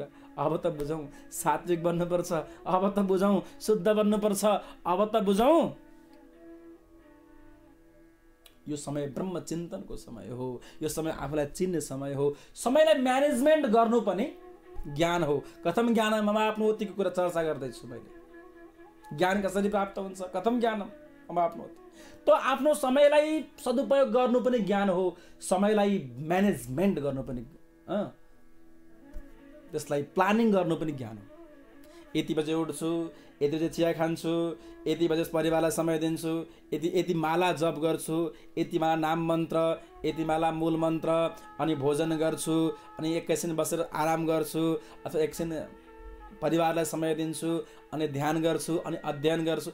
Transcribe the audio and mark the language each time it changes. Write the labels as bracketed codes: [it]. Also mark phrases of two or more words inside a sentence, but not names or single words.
[ne] अब त बुझौँ सात्विक बन्नुपर्छ, अब त बुझौँ शुद्ध बन्नुपर्छ, अब त बुझौँ। यो समय ब्रह्म चिन्तनको समय हो, यो समय आफूलाई चिन्ने समय हो। समयलाई म्यानेजमेन्ट गर्नु पनि ज्ञान हो। [sa] कथम ज्ञानम अवाप्नोतिको [ne] कुरा चर्चा गर्दैछु मैले। ज्ञान कसरी प्राप्त हुन्छ, [sa] कथम ज्ञानम अवाप्नोति। [ne] त आफ्नो समयलाई सदुपयोग गर्नु पनि ज्ञान हो, समयलाई म्यानेजमेन्ट गर्नु पनि, त्यसलाई प्लानिङ गर्नु पनि ज्ञान हो। यति बजे उठ्छु, यति बजे चिया खान्छु, यति बजे परिवारलाई समय दिन्छु, यति माला जप गर्छु, यति माला नाम मन्त्र, यति माला मूल मन्त्र, अनि भोजन गर्छु, अनि एकैछिन बसेर आराम गर्छु, अथवा एकछिन परिवारलाई समय दिन्छु, अनि ध्यान गर्छु, अनि अध्ययन गर्छु।